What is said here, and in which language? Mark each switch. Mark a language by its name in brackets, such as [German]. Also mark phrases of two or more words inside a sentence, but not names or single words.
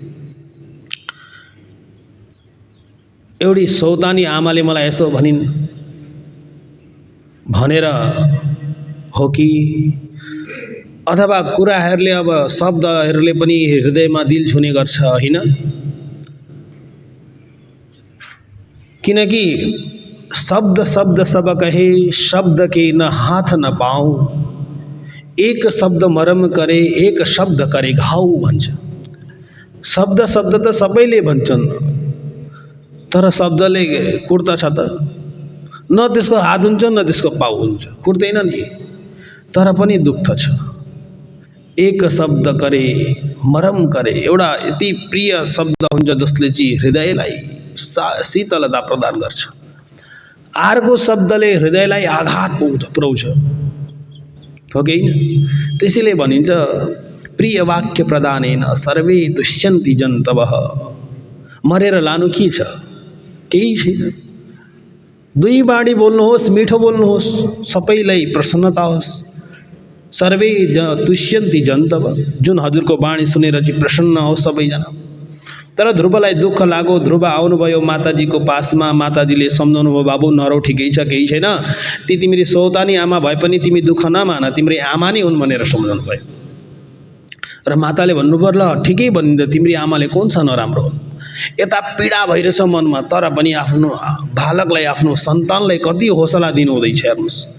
[Nepali] एउटी सौतानी आमाले मलाई यसो भनिन् भनेर हो कि अथवा कुराहरूले अब शब्दहरूले पनि हृदयमा दिल छुने गर्छ होइन। [Hindi] किनकि शब्द सब कहे शब्द के न हाथ न पाऊँ, एक शब्द मरम करे एक शब्द करे घाउ भन्छ। [Nepali] शब्द त सबैले भन्छन्, तर शब्दले कुट्दछ त, न त्यसको हात हुन्छ न त्यसको पाउ हुन्छ, कुट्दैन नि, तर पनि दुख्छ छ। [Hindi] एक शब्द करे मरम करे, [Nepali] एउटा यति प्रिय शब्द हुन्छ जसले चाहिँ हृदयलाई शीतलता प्रदान गर्छ। अर्को शब्दले हृदयलाई आघात पुर्याउँछ, हो कि होइन? त्यसैले भनिन्छ [Sanskrit] प्रिय वाक्य प्रदानेन सर्वे तुष्यन्ति जन्तवः। [Nepali] मरेर लानु के छ? केही छैन। दुई बाणी बोल्नुहोस्, मिठो बोल्नुहोस्, सबैलाई प्रसन्नता होस्। [Sanskrit] सर्वे तुष्यन्ति जन्तव, [Nepali] जुन हजुरको बाणी सुनेर चाहिँ प्रसन्न होस् सबैजना। तर ध्रुवलाई दुःख लाग्यो। ध्रुव आउनुभयो माताजीको पासमा, माताजीले सम्झाउनु भयो, बाबु नरौ, ठिकै छ, केही छैन, ती तिमीले सौतानी आमा भए पनि तिमी दुःख नमान, तिम्रै आमा नै हुन् भनेर सम्झाउनु भयो। र माताले भन्नुभयो, ल ठिकै भनिन्छ, तिम्री आमाले कुन छ नराम्रो, यता पीडा भइरहेछ मनमा, तर पनि आफ्नो बालकलाई, आफ्नो सन्तानलाई कति हौसला दिनु हुँदैछ हेर्नुहोस्।